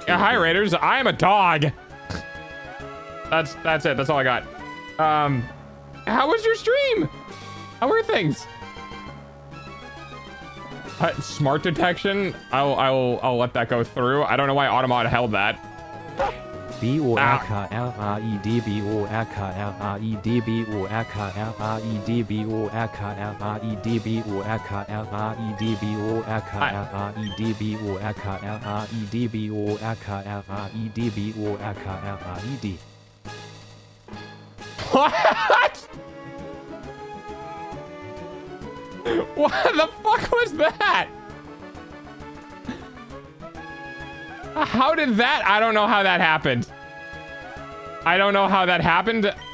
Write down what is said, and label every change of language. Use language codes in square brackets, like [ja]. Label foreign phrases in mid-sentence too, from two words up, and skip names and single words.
[en] Yeah, hi Raiders. I am a dog. That's it. That's all I got. How was your stream? How were things? Smart detection. I'll let that go through. I don't know why Automod held that. B-O-R-K-L-R-E-D, B-O-R-K-L-R-E-D, B-O-R-K-L-R-E-D, B-O-R-K-L-R-E-D, B-O-R-K-L-R-E-D, B-O-R-K-L-R-E-D, B-O-R-K-L-R-E-D, B-O-R-K-L-R-E-D, B-O-R-K-L-R-E-D. What? What the fuck was that? How did that? I don't know how that happened. I don't know how that happened.